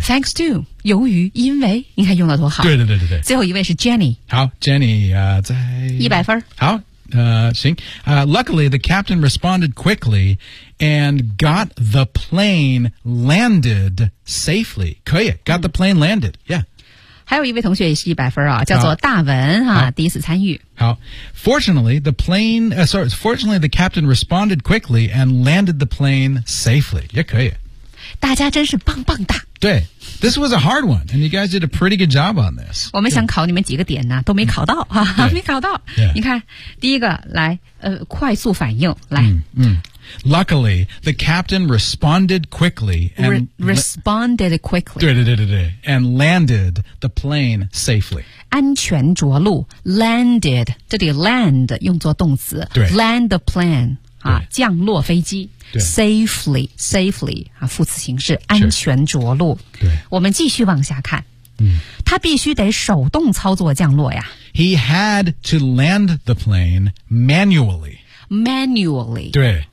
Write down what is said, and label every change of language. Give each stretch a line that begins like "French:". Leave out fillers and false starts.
Chinese: Thanks to, 由于因为，你看用的多好。对对对对对。最后一位是 Jenny。好 ,Jenny, 在。 100分。好。
English: Luckily, the captain responded quickly and got the plane landed safely.
Chinese: 可以
English: got the plane landed. Yeah.
Chinese: 还有一位同学也是100分啊，叫做大文啊，第一次参与。
English: 好 ,fortunately, the plane,、sorry, fortunately, the captain responded quickly and landed the plane safely.
Chinese: 也可以。大家真是棒棒哒。
English: 对 ,this was a hard one, and you guys did a pretty good job on this.
Chinese: 我们想考你们几个点呢、啊、都没考到哈哈、没考到。
English: Yeah.
Chinese: 你看第一个来快速反应来。
English: Luckily, the captain responded quickly and responded quickly.
Chinese: 对对对对对
English: and landed the plane safely.
Chinese: 安全着陆 landed, 这里 land 用作动词
English: land the plane.
Chinese: 啊、降落飞机 safely、啊、副词形式安全着陆对我们继续往下看、他必须得手动操作降落呀
English: He had to land the plane manually 对